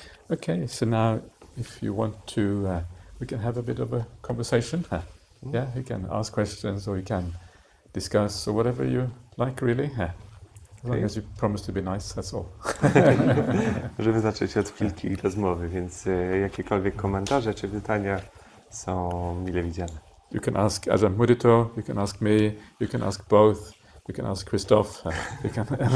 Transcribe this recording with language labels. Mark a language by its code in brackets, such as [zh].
[en] Okay, so now if you want to, we can have a bit of a conversation. Yeah, you can ask questions or you can discuss or whatever you like, really. As long as you promise to be nice, that's all. [pl] Możemy zacząć od chwilki rozmowy, więc jakiekolwiek komentarze czy pytania są mile widziane. [en] You can ask Ajahna Mudito, you can ask me, you can ask both, you can ask Christoph, you can